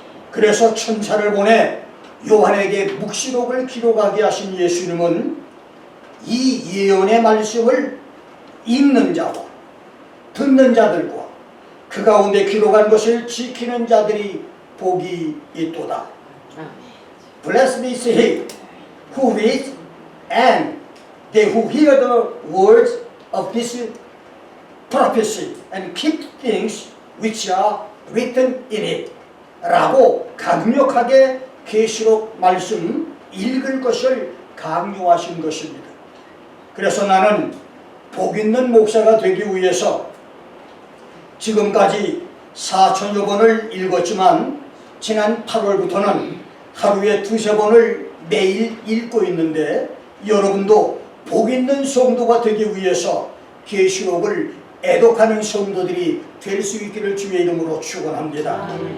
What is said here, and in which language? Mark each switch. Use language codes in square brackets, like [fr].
[ko] 그래서 천사를 보내 요한에게 묵시록을 기록하게 하신 예수님은 이 예언의 말씀을 읽는 자와 듣는 자들과 그 가운데 기록한 것을 지키는 자들이 복이 있도다. [en] Blessed is he who reads and they who hear the words of this prophecy and keep things which are written in it. [ko] 라고 강력하게 계시록 말씀 읽을 것을 강요하신 것입니다. 그래서 나는 복 있는 목사가 되기 위해서 지금까지 4,000여 번을 읽었지만 지난 8월부터는 하루에 2-3번을 매일 읽고 있는데, 여러분도 복 있는 성도가 되기 위해서 계시록을 애독하는 성도들이 될 수 있기를 주의 이름으로 축원합니다.